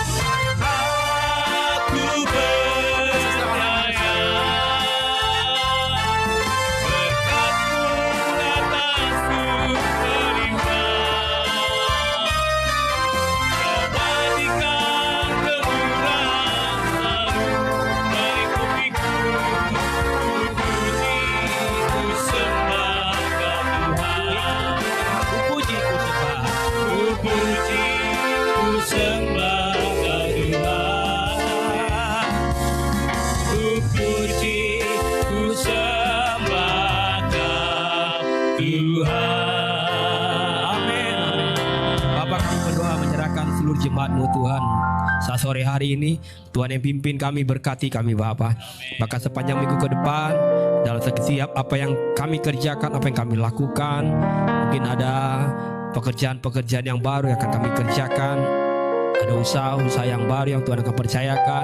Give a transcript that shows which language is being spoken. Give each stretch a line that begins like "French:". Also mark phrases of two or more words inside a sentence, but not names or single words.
Indonesian: Aku percaya berkat-Mu atasku melimpah, kebajikan kemurahan selalu mengikutiku. Ku puji, ku sembah Tuhan. Ku puji, ku sembah. Ku puji, ku sembah Tuhan. Ku puji, ku sembah Tuhan. Amin. Bapa, kami berdoa menyerahkan seluruh jemaat-Mu Tuhan. Saat sore hari ini Tuhan yang pimpin kami, berkati kami Bapa. Maka sepanjang minggu ke depan dalam setiap apa yang kami kerjakan, apa yang kami lakukan, mungkin ada pekerjaan-pekerjaan yang baru yang akan kami kerjakan, ada usaha-usaha yang baru yang Tuhan akan percayakan.